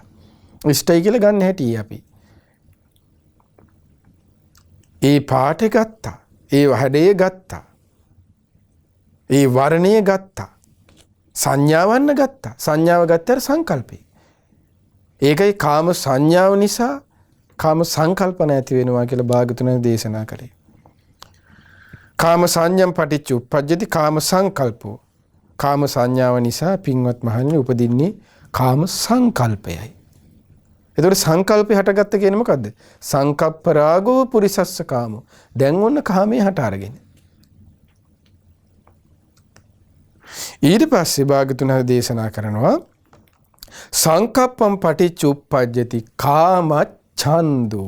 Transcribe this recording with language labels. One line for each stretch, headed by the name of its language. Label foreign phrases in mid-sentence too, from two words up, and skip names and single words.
Sinhala: ඉෂ්ටයි කියලා ගන්න හැටි අපි. ඒ පාට ගත්තා. ඒ හැඩය ගත්තා. ඒ වර්ණය ගත්තා. සංඥාවන්න ගත්තා. සංඥාව ගත්තට සංකල්පේ. ඒකයි කාම සංඥාව නිසා කාම සංකල්පන ඇති වෙනවා කියලා භාගතුන් දේශනා කරේ.
Pali: කාම සංඥම් පටිච්ච උප්පජ්ජති කාම සංකල්පෝ.
Sinhala: කාම සංඥාව නිසා පින්වත් මහණෙනි උපදින්නේ කාම සංකල්පයයි. එතකොට සංකල්පය හටගත්ත කියන්නේ මොකද්ද?
Pali: සංකප්ප රාගෝ පුරිසස්ස කාමෝ.
Sinhala: දැන් ඔන්න කාමයේ හට අරගෙන. ඊට පස්සේ භාගතුන් දේශනා කරනවා
Pali: සංකප්පම් පටිච්ච උප්පජ්ජති කාම ඡන්தோ.